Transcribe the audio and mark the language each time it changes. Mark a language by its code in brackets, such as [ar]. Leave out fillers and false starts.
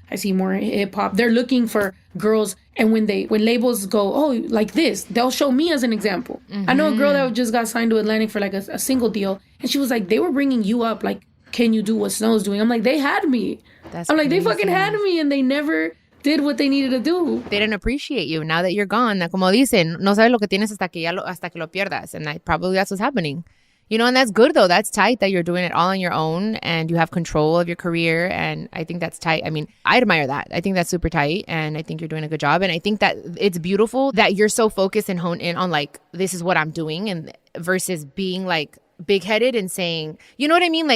[en] I see more hip hop. They're looking for girls. And when labels go, oh, like this, they'll show me as an example. I know a girl that just got signed to Atlantic for like a single deal. And she was like, they were bringing you up. Like, can you do what Snow's doing? I'm like, they had me. I'm like, they fucking had me. And they never did what they needed to do. They didn't appreciate you. Now that you're gone, [es] como dicen, no sabes lo que tienes hasta que lo pierdas. [en] And probably that's what's happening. You know, and that's good, though. That's tight that you're doing it all on your own and you have control of your career. And I think that's tight. I mean, I admire that. I think that's super tight. And I think you're doing a good job. And I think that it's beautiful that you're so focused and honed in on like, this is what I'm doing, and versus being like big-headed and saying, you know what I mean?